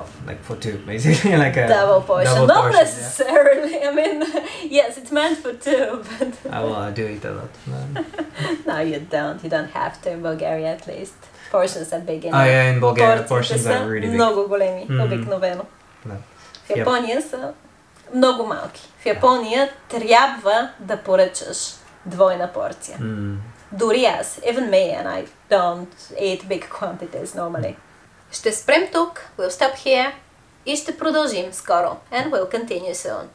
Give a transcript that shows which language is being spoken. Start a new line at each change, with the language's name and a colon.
English: Like for two, basically, like a double portion. Double Not portion, necessarily. I mean, yes, it's meant for two, but I do eat a lot. No, you don't. You don't have to in Bulgaria, at least. Portions are big enough. Oh yeah, in Bulgaria portions are really big.
Bulgarian: Много големи, обикновено. В Япония са много малки. В Япония трябва да поръчаш двойна порция. Дори аз,
English: even me, and I don't eat big quantities normally.
Bulgarian: Ще спрем тук,
English: we'll stop here
Bulgarian: и ще продължим скоро.
English: And we'll continue soon.